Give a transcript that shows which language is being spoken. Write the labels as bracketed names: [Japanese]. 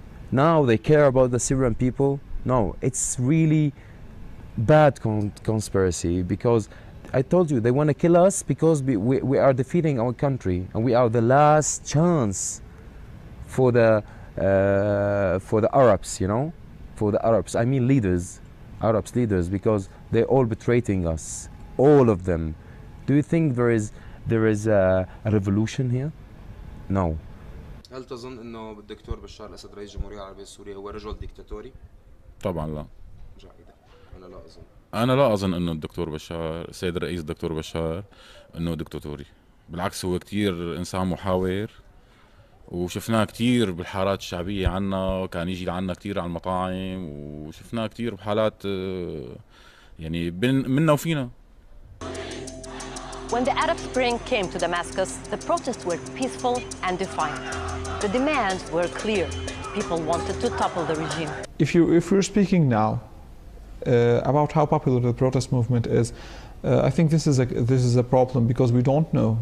[English] Now they care about the Syrian people. No, it's really bad conspiracy, because I told you, they want to kill us because we are defeating our country, and we are the last chance for the Arabs, you know, for the Arabs. I mean leaders. Arab leaders, because they're all betraying us, all of them. Do you think there is a revolution here? No. [Arabic] هل تظن انه الدكتور بشار الاسد رئيس الجمهورية العربية السورية هو رجل ديكتاتوري؟ طبعا لا. جيدا. انا لا اظن انه الدكتور بشار، السيد الرئيس الدكتور بشار انه دكتاتوري. بالعكس هو كتير انسان محاور، وشفناه كتير بالحارات الشعبية عنا، كان يجي لعنا كتير على المطاعم، وشفناه كتير بحالات يعني منا وفينا. [English] When the Arab Spring came to Damascus, the protests were peaceful and defiant. The demands were clear. People wanted to topple the regime. If we're speaking now about how popular the protest movement is, I think this is a problem, because we don't know.